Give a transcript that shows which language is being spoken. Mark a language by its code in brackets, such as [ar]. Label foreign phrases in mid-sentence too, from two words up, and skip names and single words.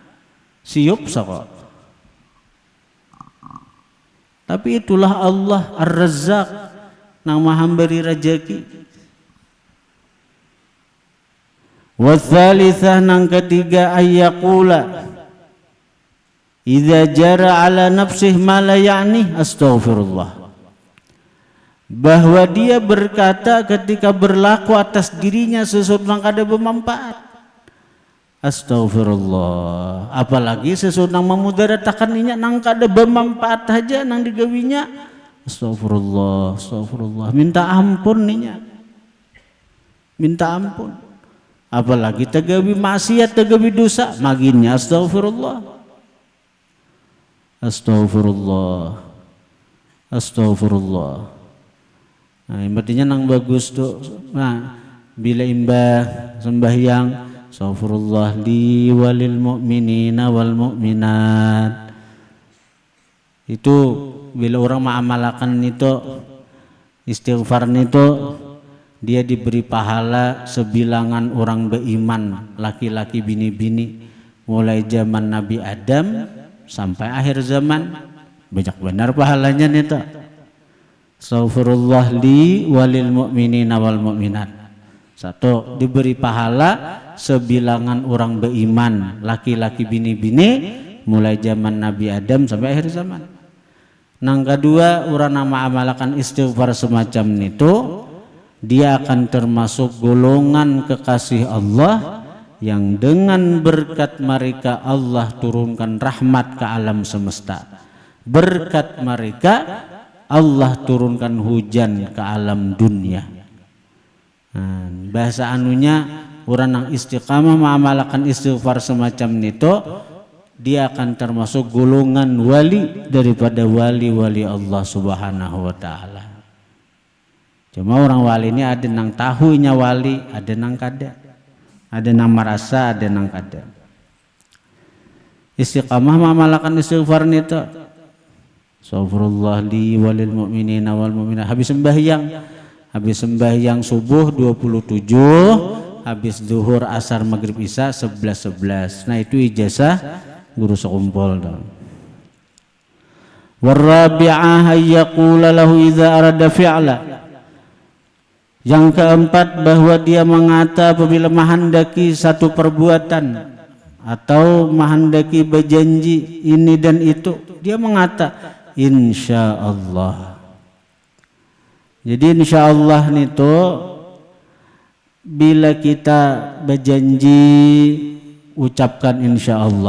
[bjn] Siup sakok. Tapi itulah Allah Ar-Razzaq nang maha memberi rezeki. [ar] Wa tsalitsah [bjn] nang ketiga [ar] ayyaqula idza jara ala nafsihi ma la ya'ni astaghfirullah. [bjn] Bahwa dia berkata ketika berlaku atas dirinya sesuatu yang kada bermanfaat. Astaghfirullah. Apalagi sesuatu yang memudaratkan inya nang kada bermanfaat aja nang digawinya. Astagfirullah. Minta ampun ninya. Minta ampun. Apalagi tegawi maksiat, tegawi dosa, maginnya astagfirullah. Nah, artinya nang bagus tuh. Nah, bila imbah sembahyang [ar] Astagfirullah li walil mu'minina wal mu'minat. [bjn] Itu bila orang mengamalkan itu istighfar itu, dia diberi pahala sebilangan orang beriman, laki-laki bini-bini, mulai zaman Nabi Adam sampai akhir zaman. Banyak benar pahalanya itu. [ar] Astagfirullah li walil mu'minina wal mu'minat. [bjn] Satu, diberi pahala sebilangan orang beriman, laki-laki bini-bini, mulai zaman Nabi Adam sampai akhir zaman. Nang kedua, orang nama amalkan istighfar semacam itu, dia akan termasuk golongan kekasih Allah yang dengan berkat mereka Allah turunkan rahmat ke alam semesta. Berkat mereka Allah turunkan hujan ke alam dunia. Nah, bahasa anunya orang yang istiqamah mengamalkan istighfar semacam itu, dia akan termasuk golongan wali daripada wali-wali Allah [ar] Subhanahu wa taala. [bjn] Cuma orang wali ini ada nang tahunya wali, ada nang kada. Ada nang merasa, ada nang kada. Istiqamah mengamalkan istighfar itu. [ar] Astagfirullah li walil mu'minina wal mu'minat. [bjn] Habis sembahyang subuh 27, habis zuhur asar maghrib isya 11. Nah itu ijazah guru sekumpul. [ar] Warabi'ah ayyaqula lahu idza arada fi'la. [bjn] Yang keempat, bahwa dia mengata apabila menghendaki satu perbuatan atau menghendaki berjanji ini dan itu, dia mengata insyaallah. Jadi insyaallah itu bila kita berjanji ucapkan insyaallah.